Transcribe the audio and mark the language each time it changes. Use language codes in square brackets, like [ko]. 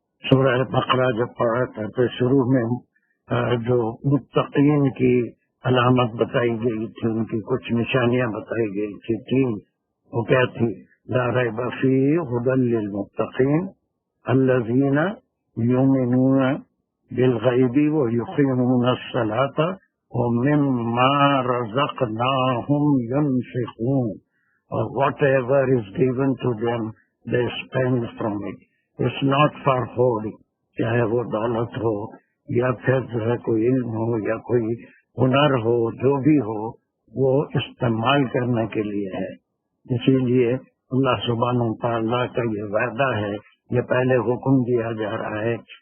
[ur] سورہ بقرہ جب پڑھا تھا تو شروع میں جو متقین کی علامت بتائی گئی تھی، ان کی کچھ نشانیاں بتائی گئی تھی، تین، وہ کیا تھی؟ [ar] لا ریب فیہ ھدی للمتقین الذین یؤمنون بالغیب ویقیمون الصلاۃ ومما رزقناہم ینفقون. [en] Whatever is given to them, they spend from it. It's not for hoarding. [ur] چاہے وہ دولت ہو یا پھر جو ہے کوئی علم ہو یا کوئی ہنر ہو، جو بھی ہو، وہ استعمال کرنے کے لیے ہے. اسی لیے اللہ سبحانہ وتعالیٰ کا یہ وعدہ ہے، یہ پہلے حکم دیا جا رہا ہے.